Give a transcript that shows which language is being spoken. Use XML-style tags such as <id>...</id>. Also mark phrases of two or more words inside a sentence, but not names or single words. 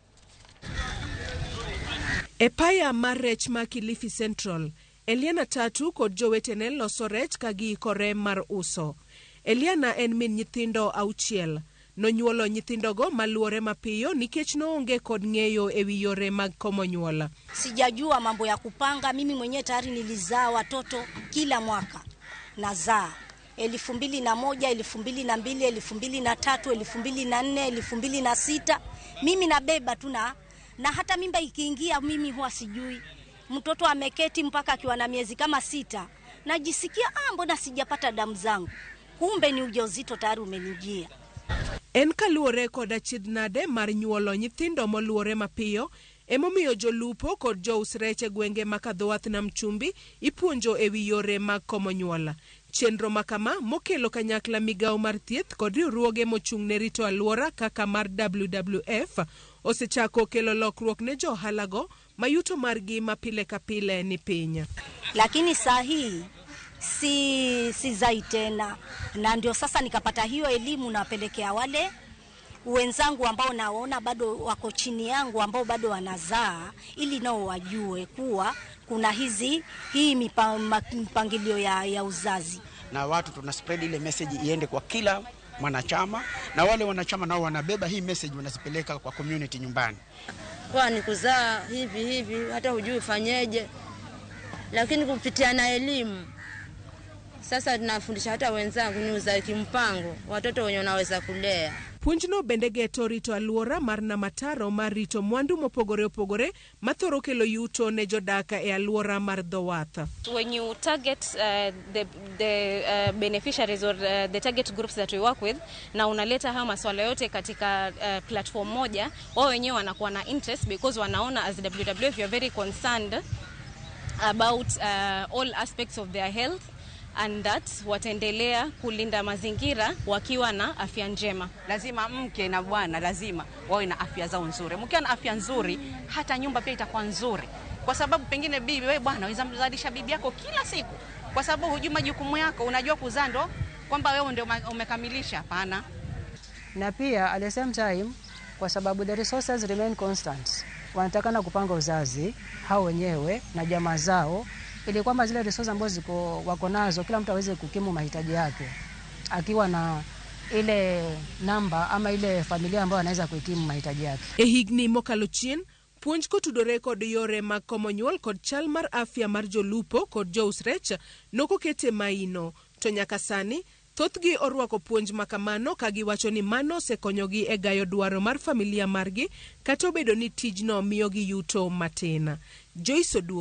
<luo>E paya mar rech ma Kilifi Central, Eliana Tatu kod jowetene loso rech kagikore mar uso. Eliana en min nyithindo 6. Nonyuolo nyithindogo maluore mapiyo nikech noonge kod ng'eyo ewi yore mag komo nyuola.</luo> <sw>Sijajua mambo ya kupanga, mimi mwenyewe tayari nilizaa watoto kila mwaka. Nazaa 2001, 2002, 2003, 2004, 2006. Mimi nabeba tu na hata mimba ikiingia mimi huwa sijui. Mtoto ameketi mpaka akiwa na miezi kama 6. Najisikia mbona sijapata damu zangu. Kumbe ni ujauzito tayari umenijia.</sw> <luo>En kaluore kod achidnade mar nyuolo nyithindo moluore mapiyo, emomiyo jolupo kod jous rech e gwenge makadho nam chumbi ipuonjo ewi yore mag komo nyuola. Chenro makama mokelo kanyakla migawo mar thieth kod riwruoge mochung' ne rito aluora kaka mar WWF osechako kelo lokruok ne johalago mayuto margi mapile kapile ni piny.</luo> <sw>Lakini saa hii si zai tena, na ndio sasa nikapata hiyo elimu napelekea wale wenzangu ambao naona bado wako chini yangu ambao bado wanazaa, ili nao wajue kuwa kuna hii mipangilio ya uzazi. Na watu tuna spread ile message iende kwa kila mwanachama, na wale wanachama nao wanabeba hii message wanazipeleka kwa community nyumbani. Kwa ni kuzaa hivi hata hujui fanyeje, lakini kupitia na elimu sasa tunafundisha hata wenzangu ni uzazi kimpango, watoto wenye wanaweza kulea.</sw> <luo>Puonjno bende geto rito aluora mar namataro mar rito mwandu mopogore opogore mathoro kelo yuto ne jodaka e aluora mar Dhowath.</luo> <en>When you target the beneficiaries or the target groups that we work with,</en> <sw>na unaleta haya maswala yote katika platform moja, wao wenyewe wanakuwa na</sw> <en>interest because</en> <sw>wanaona</sw> <en>as WWF you are very concerned about all aspects of their health, and that</en> <sw>wataendelea kulinda mazingira wakiwa na afya njema. Lazima mke na bwana lazima wawe na afya zao nzuri. Mkiwa na afya nzuri hata nyumba pia itakuwa nzuri. Kwa sababu pengine bibi wewe bwana unaweza mzalisha bibi yako kila siku. Kwa sababu hujui majukumu yako, unajua kuzaa ndo kwamba wewe ndio umekamilisha, hapana. Na pia</sw> <en>at the same time</en> <sw>kwa sababu</sw> <en>the resources remain constant.</en> <sw>Wanatakana kupanga uzazi hao wenyewe na jamaa zao ili kwamba zile resources ambazo wako nazo kila mtu aweze kukimu mahitaji yake akiwa na ile namba ama ile familia ambayo anaweza kukimu mahitaji yake.</sw> <luo>Ehigni mokalo chien puonj kotudore kod yore mag komo nyuol kod chal mar afya mar jolupo kod jous rech nokokete maino to nyaka sani thothgi orwako puonj makamano kagiwacho ni mano osekonyogi e gayo dwaro mar familia margi kata obedo ni tijno miyogi yuto matin.</luo>